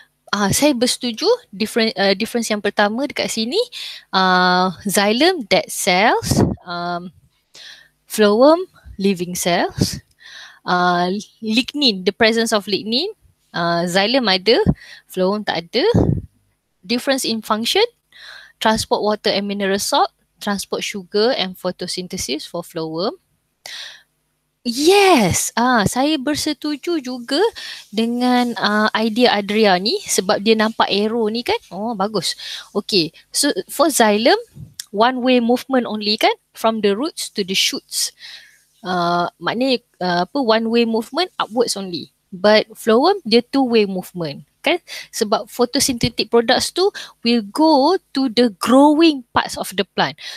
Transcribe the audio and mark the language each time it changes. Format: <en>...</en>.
<ms>Saya bersetuju</ms> <en>difference</en> <ms>yang pertama dekat sini,</ms> <en>xylem dead cells, phloem living cells, lignin, the presence of lignin, xylem ada, phloem tak ada. Difference in function, transport water and mineral salt, transport sugar and photosynthesis for phloem.</en> <ms>Yes, saya bersetuju juga dengan idea Adria ni sebab dia nampak arrow ni kan. Oh, bagus.</ms> <en>Okay, so for xylem, one way movement only kan, from the roots to the shoots. Maknanya one way movement upwards only. But phloem dia two way movement kan, sebab photosynthetic products tu will go to the growing parts of the plant.</en>